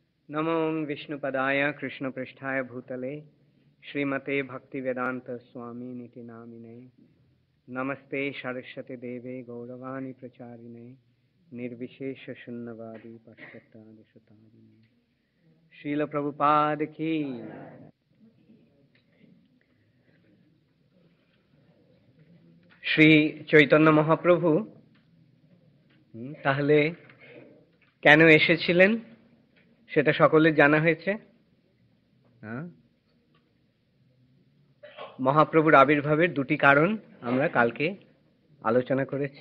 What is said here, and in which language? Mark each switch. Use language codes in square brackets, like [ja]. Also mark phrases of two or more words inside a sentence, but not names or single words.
[sa] नमो विष्णुपदाय कृष्णपृष्ठाय भूतले श्रीमते भक्तिवेदांत स्वामी निति नामिने नमस्ते सरस्वती देवे गौरवाणी प्रचारिणे निर्विशेष शून्यवादी पाश्चात्यादिशतारिणे श्रील प्रभुपाद की। [bn] শ্রী চৈতন্য মহাপ্রভু তাহলে কেন এসেছিলেন সেটা সকলের জানা হয়েছে। মহাপ্রভুর আবির্ভাবের দুটি কারণ আমরা কালকে আলোচনা করেছি।